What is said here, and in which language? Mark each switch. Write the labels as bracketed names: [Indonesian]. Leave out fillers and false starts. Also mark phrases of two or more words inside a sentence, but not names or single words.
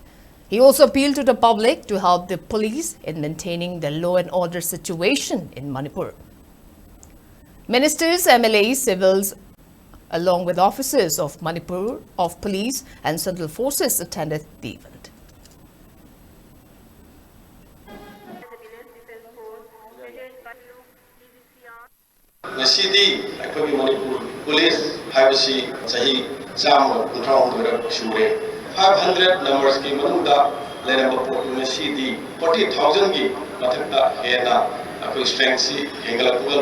[English] He also appealed to the public to help the police in maintaining the law and order situation in Manipur. Ministers, MLAs, civils, along with officers of Manipur, of police and central forces attended the event. [Manipuri] Ngasi akhoi Manipur police haibasi sahi cham kunthau shure 500 numbers ki manungda leramba port ngasi 40,000 ki mathakta hena akhoi strength si hengala kugal